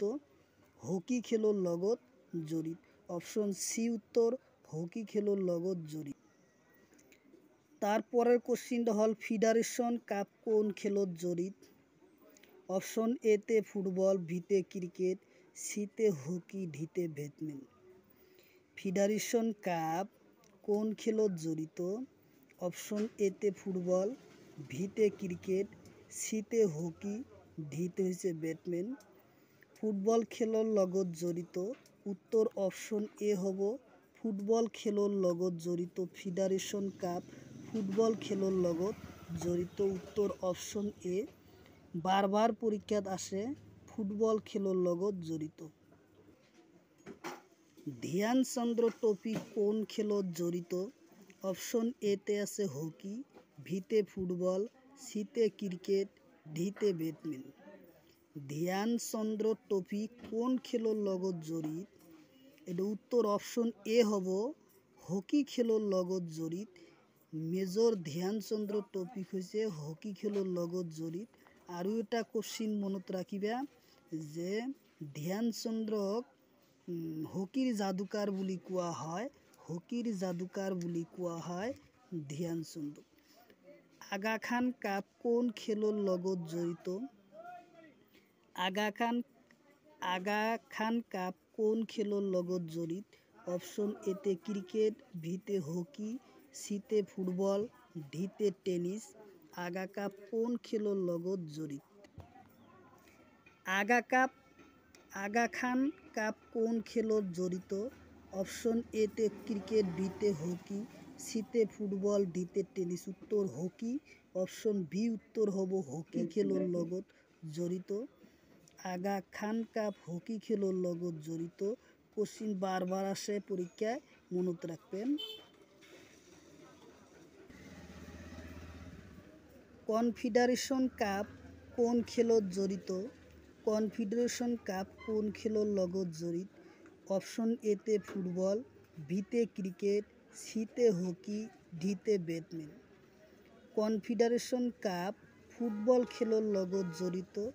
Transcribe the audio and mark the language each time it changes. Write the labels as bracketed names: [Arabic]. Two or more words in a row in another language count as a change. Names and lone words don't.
[Assamese] হকি খেলৰ লগত জড়িত। অপশন সি উত্তর হকি খেলৰ লগত জড়িত। [Bangla] তারপরের কোশ্চিনটা হল [Assamese] ফেডারেশন কাপ কোন খেলত জড়িত? অপশন এতে ফুটবল, বিতে ক্রিকেট, সিতে হকি, ডিতে ব্যাডমিন্টন। ফেডারেশন কাপ কোন খেলত জড়িত? অপশন এতে ফুটবল, বিতে ক্রিকেট, সিতে হকি, ডিতে হচ্ছে ব্যাডমিন্টন। ফুটবল খেলৰ লগত জড়িত। উত্তর অপশন এ হ'ব ফুটবল খেলৰ লগত জড়িত। ফেডারেশন কাপ ফুটবল খেলৰ লগত জড়িত। উত্তর অপশন এ। বারবার পরীক্ষাত আসে ফুটবল খেলৰ লগত জড়িত। ধ্যানচন্দ্র ট্রফি কোন খেলত জড়িত? অপশন এতে আছে হকি, বিতে ফুটবল, সিতে ক্রিকেট, ডিতে ব্যাডমিন্টন। ধ্যানচন্দ্র ট্রফি কোন খেলৰ লগত জড়িত? এটা উত্তর অপশন এ হ'ব হকি খেলৰ লগত জড়িত। মেজর ধ্যানচন্দ্র ট্রফি হৈছে হকি খেলৰ লগত জড়িত। আৰু এটা কোশ্চিন মনত ৰাখিবা যে ধ্যানচন্দ্ৰক হকিৰ যাদুকাৰ বুলি কোৱা হয়। হকিৰ যাদুকাৰ বুলি কোৱা হয় ধ্যানচন্দ্ৰক। আগা খান কাপ কোন খেলৰ লগত জড়িত? আগা খান কাপ কোন খেলৰ লগত জড়িত? অপশন এতে ক্রিকেট, বিতে হকি, সিতে ফুটবল, ডিতে টেনিস। আগা কাপ কোন খেলৰ লগত জড়িত? আগা খান কাপ কোন খেলত জড়িত? অপশন এতে ক্রিকেট, বিতে হকি, সিতে ফুটবল, ডিতে টেনিস। উত্তর হকি। অপশন বি উত্তর হ'ব হকি খেলৰ লগত জড়িত। আগা খান কাপ হকি খেলৰ লগত জড়িত। [Bangla] কোশ্চিন বারবার আসে পরীক্ষায়, মনত রাখবেন। কনফেডারেশন কাপ কোন খেলত জড়িত? কনফেডারেশন কাপ কোন খেলৰ লগত জড়িত? অপশন এতে ফুটবল, বিতে ক্রিকেট, সিতে হকি, ডিতে ব্যাডমিন্টন। কনফেডারেশন কাপ ফুটবল খেলৰ লগত জড়িত।